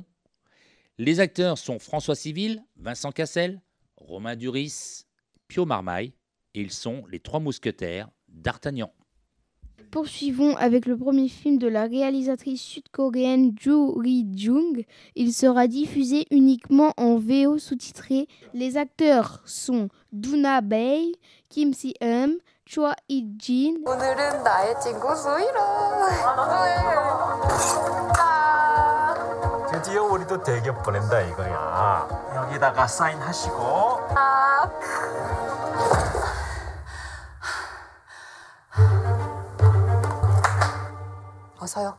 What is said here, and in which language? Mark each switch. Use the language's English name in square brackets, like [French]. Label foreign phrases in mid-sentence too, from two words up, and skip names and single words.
[French] Les acteurs sont François Civil, Vincent Cassel, Romain Duris, Pio Marmaille, et ils sont les Trois Mousquetaires d'Artagnan. Poursuivons avec le premier film de la réalisatrice sud-coréenne Jo Ri-jung. Il sera diffusé uniquement en VO sous-titré. Les acteurs sont Doona Bae, Kim Si-eum, Choi Hee-jin. [Korean] 오늘은 나의 친구 수이로. 드디어 우리도 대기업 보낸다 이거야. 여기다가 사인하시고. 어서요.